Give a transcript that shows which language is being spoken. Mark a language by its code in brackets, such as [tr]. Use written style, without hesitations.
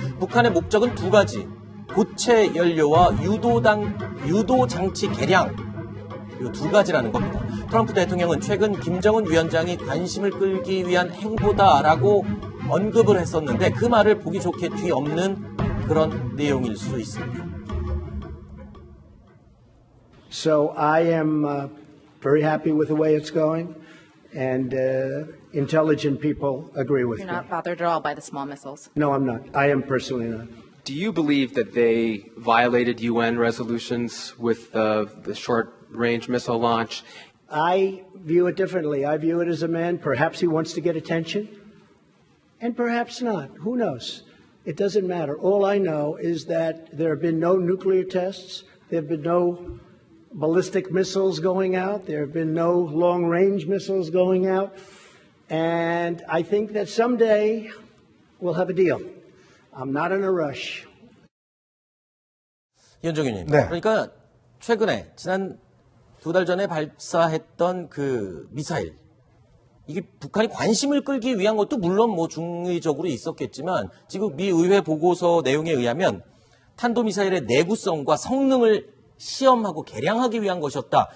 [ko] 북한의 목적은 두 가지, 고체 연료와 유도 장치 개량, 이 두 가지라는 겁니다. 트럼프 대통령은 최근 김정은 위원장이 관심을 끌기 위한 행보다라고 언급을 했었는데 그 말을 보기 좋게 뒤엎는 그런 내용일 수 있습니다. [en] So I am very happy with the way it's going, and intelligent people agree with me. You're not bothered at all by the small missiles? No, I'm not. I am personally not. Do you believe that they violated UN resolutions with the short-range missile launch? I view it differently. I view it as a man. Perhaps he wants to get attention, and perhaps not. Who knows? It doesn't matter. All I know is that there have been no nuclear tests. There have been no ballistic missiles going out. There have been no long-range missiles going out. And I think that someday we'll have a deal. I'm not in a rush. [ko] 연정윤님, 네. 그러니까 최근에 지난 2달 전에 발사했던 그 미사일, 이게 북한이 관심을 끌기 위한 것도 물론 뭐 중의적으로 있었겠지만 지금 미 의회 보고서 내용에 의하면 탄도미사일의 내구성과 성능을 시험하고 개량하기 위한 것이었다.